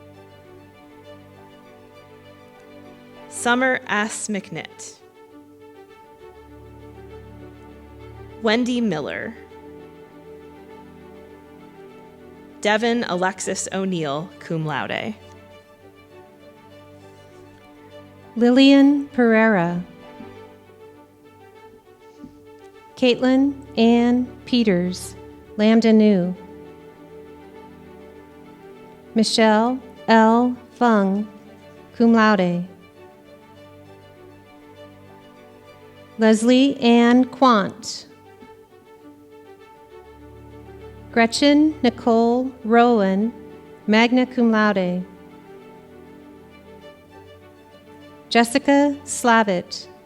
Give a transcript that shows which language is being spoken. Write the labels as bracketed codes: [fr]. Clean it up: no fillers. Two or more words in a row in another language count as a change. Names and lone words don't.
[en] Summer S. McNitt. Wendy Miller. Devin Alexis O'Neill, cum laude. Lillian Pereira. Caitlin Ann Peters, Lambda Nu. Michelle L. Fung, cum laude. Leslie Ann Quant. Gretchen Nicole Rowan, magna cum laude. Jessica Slavitt.